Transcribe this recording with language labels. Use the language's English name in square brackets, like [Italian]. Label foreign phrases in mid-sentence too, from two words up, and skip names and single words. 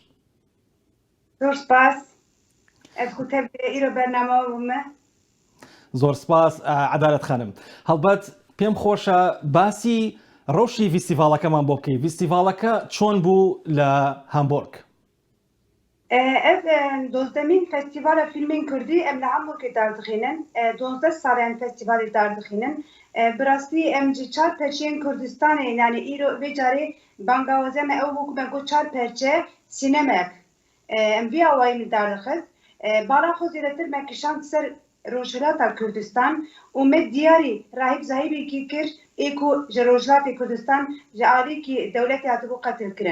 [Central Kurdish] زۆر سپاس [Kurdish] ئەس خوتە ئیرۆ بەرنامەوە بوومە. [Central Kurdish] زۆر سپاس عەدالەت خانم. هەڵبەت پێم خۆشە باسی ڕۆژی فیستیڤاڵەکەمان بۆ بکەی. فیستیڤاڵەکە چۆن بوو لە هامبۆرگ؟ [Kurdish] ئەف دۆزدەمین فەستیڤالە فیلمên Kurdî em li Hamburgê derdixînin. 12 saliyan festîvalê derdixînin. Bi rastî em ji çar perçeyên Kurdistanê yanî îro vê carê bangawazê me ew bû ku me got çar perçe sînemek. Em vî awayî li derdixist. Bala xwe zêdetir me kişand ser Rojhilata Kurdistan û me diyarî Rahîb Zahîbekî kir ê ku ji Rojhilatê Kurdistan ji alîkî dewletê hatibû qetil kirin.